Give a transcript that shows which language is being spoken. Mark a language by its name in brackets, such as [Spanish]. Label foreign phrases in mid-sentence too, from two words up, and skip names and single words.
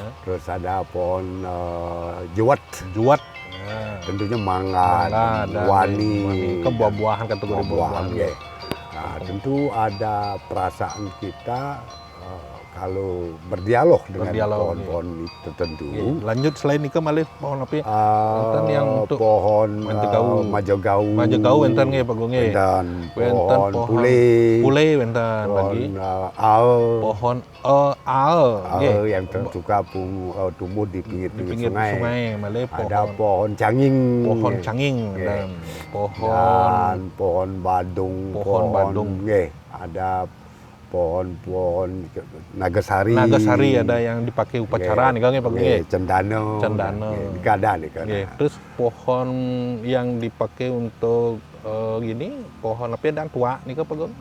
[Indonesian] Terus ada pohon juwet. Tentunya mangga, wani, kebuah-buahan, kategori buah-buahan. Nah, tentu ada perasaan kita kalau berdialog dengan Berdialog, pohon-pohon tertentu. Lanjut selain itu malah pohon apa? Enten yang untuk pohon majogau. Majogau [Balinese] enten nggih [Indonesian] Pak Gung nggih. Pohon pule. Pule enten bagi. Al. Pohon al nggih. Yang suka tumbuh di pinggir sungai. Malah Ada pohon canging. Pohon canging dan pohon badung. Pohon badung. Ada pohon-pohon nagasari. Nagasari ada yang dipakai upacara nih kan Pak Gung nggih. Cendana. Gada nih kan. Terus pohon yang dipakai untuk gini, pohon apa dan tua nih kan Pak Gung?